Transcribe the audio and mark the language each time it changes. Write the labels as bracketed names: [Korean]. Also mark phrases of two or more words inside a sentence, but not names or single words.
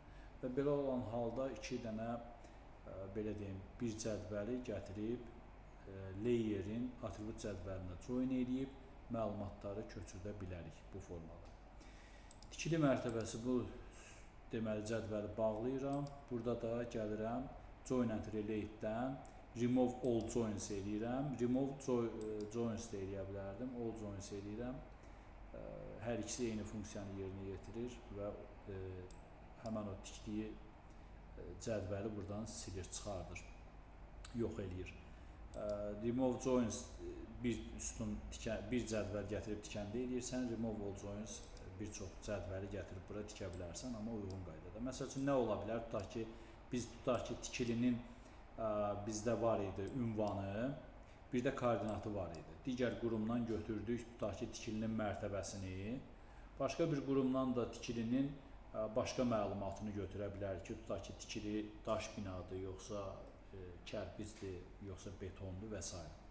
[Azerbaijani] Və belə olan halda iki dənə, belə deyim, bir cədvəli gətirib layerin atribut cədvəlinə join edib məlumatları köçürdə bilərik bu formada. Tikili mərtəbəsi bu deməli cədvəli bağlayıram. Burada da gəlirəm [English] join and relate- [Azerbaijani] dən [English] remove all joins [Azerbaijani] eləyirəm. [English] Remove joins [Azerbaijani] da eləyə bilərdim. [English] All joins [Azerbaijani] eləyirəm. Hər ikisi eyni funksiyanı yerinə yetirir və həmən o tikdiyi cədvəli buradan silir, çıxardır, yox eləyir. [English] Remove joins [Azerbaijani] bir cədvəl gətirib tikəndə eləyirsən, [English] remove all joins [Azerbaijani] bir çox cədvəli gətirib bura tikə bilərsən, amma uyğun qaydada. Məsəl üçün nə ola bilər? Tutaq ki, tikilinin bizdə var idi ünvanı, bir də koordinatı var idi. Digər qurumdan götürdük, tutaq ki, tikilinin mərtəbəsini, başqa bir qurumdan da tikilinin başqa məlumatını götürə bilər ki, tutaq ki, tikili daş binadır, yoxsa kərpicdir, yoxsa betondur və s.